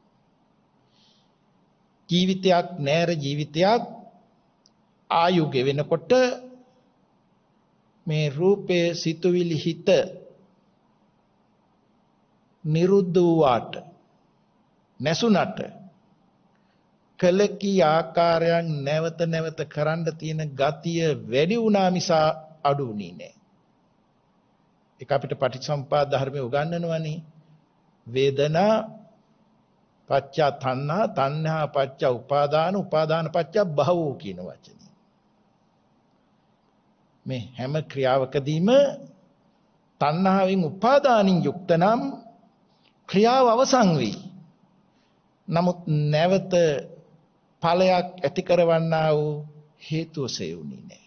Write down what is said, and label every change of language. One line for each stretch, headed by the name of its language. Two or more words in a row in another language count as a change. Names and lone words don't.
Sinhala: ජීවිතයක් නෑර ජීවිතයක් ආයු ගෙවෙනකොට මේ රූපේ සිතුවිලි හිත නිරුද්ධ වූාට නැසුණට කලකී ආකාරයන් නැවත නැවත කරන්න තියෙන ගතිය වැඩි වුණා මිස අඩු වුණේ නෑ. ඒක අපිට පටිච්චසමුප්පාද ධර්මයේ උගන්වනවානේ.
Pali: වේදනා පච්චා තණ්හා, තණ්හා පච්චා උපාදාන, උපාදාන පච්චා භවෝ
Sinhala: කියන වචනේ. මේ හැම ක්‍රියාවකදීම තණ්හාවෙන් උපාදානින් යුක්ත නම් ක්‍රියාව අවසන් වෙයි. නමුත් නැවත ඵලයක් ඇති කරවන්නා වූ හේතුව සෙවුනේ නැහැ.